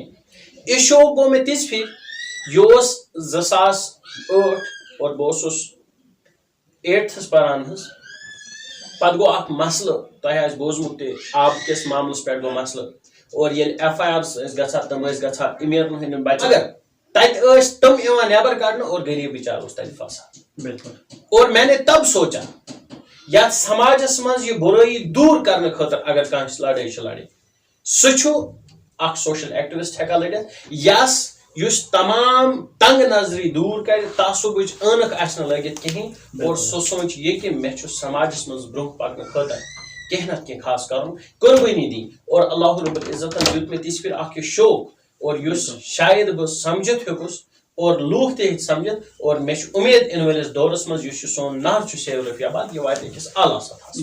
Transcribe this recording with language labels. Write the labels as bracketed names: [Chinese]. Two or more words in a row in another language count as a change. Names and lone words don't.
[Kashmiri] یہِ شوق گوٚو مےٚ تِژھ پھِرِ یہِ اوس 2008 اور بہٕ اوسُس 8تھس پران حظ. پتہٕ گوٚو اکھ مسلہٕ تۄہہِ آسہِ بوٗزمُت تہِ آب کِس معاملس پٮ۪ٹھ گوٚو مسلہٕ اور ییٚلہِ FIR ٲسۍ گژھان تِم ٲسۍ گژھان امیٖرن ہٕنٛدٮ۪ن بچن مگر تتہِ ٲسۍ تِم یِوان نٮ۪بر کڑنہٕ اور غریٖب بِچار اوس تتہِ پھسان. [Urdu] اور میں نے تب سوچا [Kashmiri] یتھ سماجس منٛز یہِ بُرٲیی دوٗر کرنہٕ خٲطرٕ اگر کانٛہہ لڑٲے چھِ لڑٕنۍ سُہ چھُ اکھ [English] social activist [Kashmiri] ہٮ۪کان لٔڑِتھ یُس تمام تنگ نظری دوٗر کرِ تعصُبٕچ عٲنکھ آسہِ نہٕ لٲگِتھ کِہینۍ اور سُہ سونٛچہِ یہِ کہِ مےٚ چھُ سماجس منٛز برونٛہہ پکنہٕ خٲطرٕ کینٛہہ نتہٕ کینٛہہ خاص کرُن قۄربٲنی دِنۍ اور اللہ رب العزتن دیُت مےٚ تِژھ پھِرِ اکھ یہِ شوق اور یُس شاید بہٕ سمجھِتھ ہیوٚکُس اور لوٗکھ تہِ ہیٚکۍ سمجھِتھ اور مےٚ چھُ اُمید یِنہٕ وٲلِس دورس منٛز یُس یہِ سون نعرٕ چھُ سیو رفیع آباد یہِ واتہِ أکِس اعلیٰ سطحس.